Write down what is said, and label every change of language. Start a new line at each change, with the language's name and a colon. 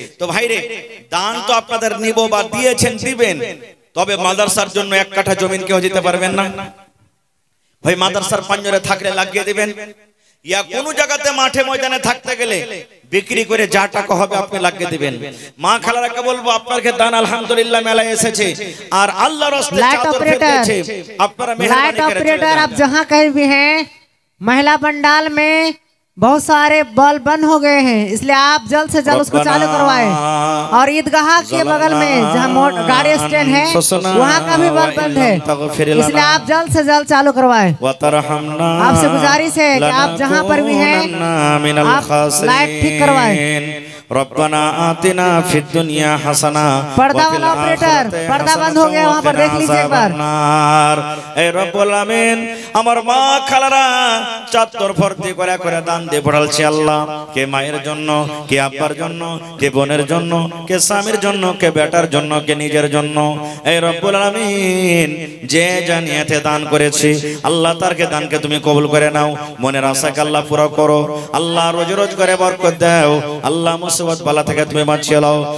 Bangla: তো ভাইরে, দান তো আপনাদের নিব বা দিয়েছেন, দিবেন, তবে মাদ্রাসার জন্য 1 কাঠা জমিন কেউ দিতে পারবেন না ভাই। মাদ্রাসার পাঞ্জরে থাকলে লাগিয়ে দিবেন, ইয়া কোনো জায়গাতে মাঠে ময়দানে থাকতে গেলে বিক্রি করে যা টাকা হবে আপনি লাগিয়ে দিবেন। মা খালারাকে বলবো আপনাকে দান আলহামদুলিল্লাহ মেলায় এসেছে, আর আল্লাহর রাস্তায় চাদর ফেলেছে, আপনারা মেহরবানি করে
Hindi: ऑपरेटर आप जहां कहीं भी हैं, महिला पंडाल में बहुत सारे बल्ब बंद हो गए हैं, इसलिए आप जल्द से जल्द उसको चालू करवाएं। और ईदगाह के बगल में जहां गाड़ी स्टैंड है वहां का भी बल्ब बंद है, इसलिए आप जल्द से जल्द चालू करवाएं। आपसे गुजारिश है कि आप जहां पर भी हैं आप लाइट ठीक करवाएं।
Arabic: रब्बना आतिना फिद दुनिया हसना,
Hindi: पर्दा वाला ऑपरेटर, पर्दा बंद हो गया वहां पर देख लीजिए एक बार।
Bangla: ए रब्बुल आमीन, আমার মা খালারা চাদর ভর্তি করে করে দান দিয়ে পড়ালছে আল্লাহ। কে মায়ের জন্য, কে আব্বার জন্য, কে বোনের জন্য, কে স্বামীর জন্য, কে বেটার জন্য, কে নিজের জন্য। এই রব্বুল আলামিন যে জানিয়াতে দান করেছে আল্লাহ তারকে দানকে তুমি কবুল করে নাও, মনের আশাকে আল্লাহ পুরো করো, আল্লাহ রোজ রোজ করে বরকত দাও, আল্লাহ মুসিবত বালা থেকে তুমি বাঁচিয়ে নাও।